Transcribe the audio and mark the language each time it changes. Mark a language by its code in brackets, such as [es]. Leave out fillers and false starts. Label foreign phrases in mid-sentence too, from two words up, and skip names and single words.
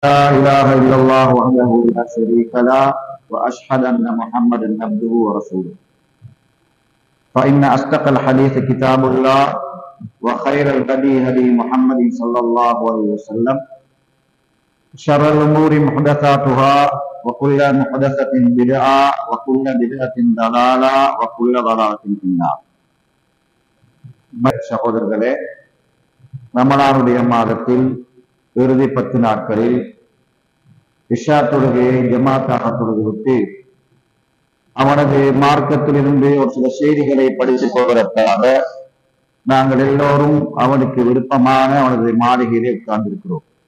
[ar] لا إله إلا الله وحده لا شريك له وأشهد أن محمدا عبده ورسوله فإن أصدق الحديث كتاب الله وخير الهدي هدي محمد صلى الله عليه وسلم شر الأمور محدثاتها وكل محدثة بدعة وكل بدعة ضلالة وكل ضلالة في النار. [ta] சகோதரர்களே, ரமலானுடைய மாதத்தில் இறுதி 10 நாட்களில் இஷா தொழுகையை ஜமாத்தாக தொழுதுவிட்டு அவனது மார்க்கத்திலிருந்து ஒரு சில செய்திகளை படித்துக் கொள்வதற்காக நாங்கள் எல்லோரும் அவனுக்கு விருப்பமான அவனது மாளிகையிலே உட்கார்ந்திருக்கிறோம்.